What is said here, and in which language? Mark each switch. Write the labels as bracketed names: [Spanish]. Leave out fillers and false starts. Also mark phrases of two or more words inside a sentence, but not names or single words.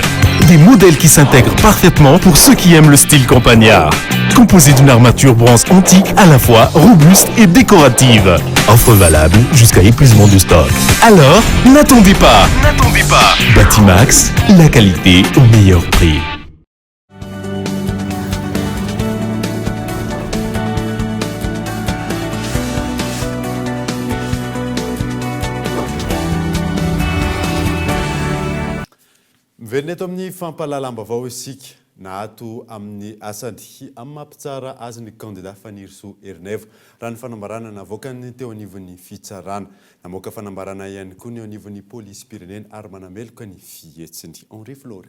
[French] Des modèles qui s'intègrent parfaitement pour ceux qui aiment le style campagnard. Composé d'une armature bronze antique à la fois robuste et décorative. Offre valable jusqu'à épuisement de stock. Alors, n'attendez pas. Batimax, la qualité au meilleur prix. [Malagasy] Miverina eto amin'ny fampahalalam-baovao isika nahato amin'ny asany amin'ny mampitsara azy ny candidat Fanirisoa Erineva raha ny fanambarana navoaka ny teo anivon'ny fitsarana namoaka fanambarana ihany koa ny anivon'ny polisy pirenena ary manameloka ny fihetsiny Henri Flore.